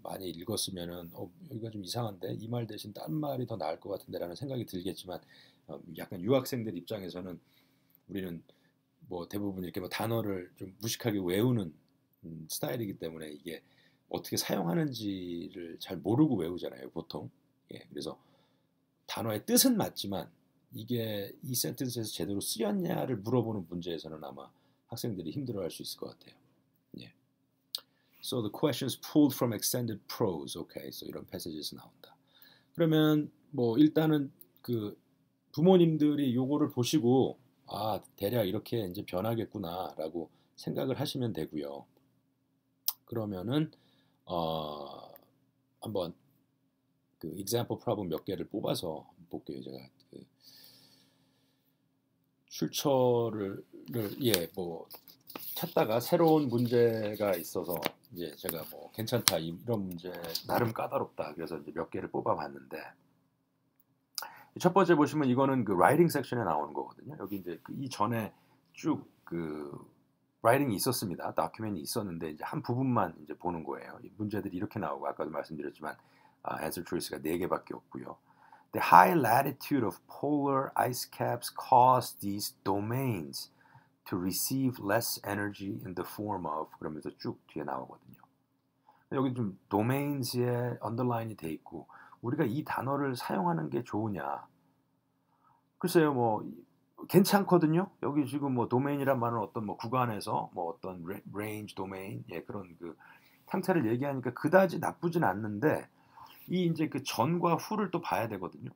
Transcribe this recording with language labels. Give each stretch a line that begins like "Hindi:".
Korean: 많이 읽었으면은 여기가 좀 이상한데 이 말 대신 딴 말이 더 나을 것 같은데라는 생각이 들겠지만 약간 유학생들 입장에서는 우리는 뭐 대부분 이렇게 뭐 단어를 좀 무식하게 외우는 스타일이기 때문에 이게 어떻게 사용하는지를 잘 모르고 외우잖아요, 보통. 예, 그래서 단어의 뜻은 맞지만 이게 이 센텐스에서 제대로 쓰였냐를 물어보는 문제에서는 아마 학생들이 힘들어할 수 있을 것 같아요. 예.
English: So the questions pulled from extended prose.
Korean: Okay, so 이런 passage에서 나온다. 그러면 뭐 일단은 그 부모님들이 요거를 보시고 대략 이렇게 이제 변하겠구나라고 생각을 하시면 되고요. 그러면은 한번 그 example problem 몇 개를 뽑아서 볼게요. 제가 그 출처를 뭐 찾다가 새로운 문제가 있어서 이제 제가 뭐 괜찮다 이런 문제 나름 까다롭다 그래서 이제 몇 개를 뽑아봤는데 첫 번째 보시면 이거는 그 라이팅 섹션에 나오는 거거든요. 여기 이제 이 전에 쭉 그 라이팅이 있었습니다. 다큐멘이 있었는데 이제 한 부분만 이제 보는 거예요. 이 문제들이 이렇게 나오고 아까도 말씀드렸지만 answer choice가 4개밖에 없고요.
English: The high latitude of polar ice caps cause these domains. to receive less energy in the form of 그러면서 쭉 뒤에 나오거든요.
Korean: 여기 좀 domains에 언더라인이 돼 있고 우리가 이 단어를 사용하는 게 좋으냐? 글쎄요, 뭐 괜찮거든요. 여기 지금 뭐 도메인이란 말은 어떤 뭐 구간에서 뭐 어떤 range 도메인 예, 그런 그 상태를 얘기하니까 그다지 나쁘진 않는데 이 이제 그 전과 후를 또 봐야 되거든요.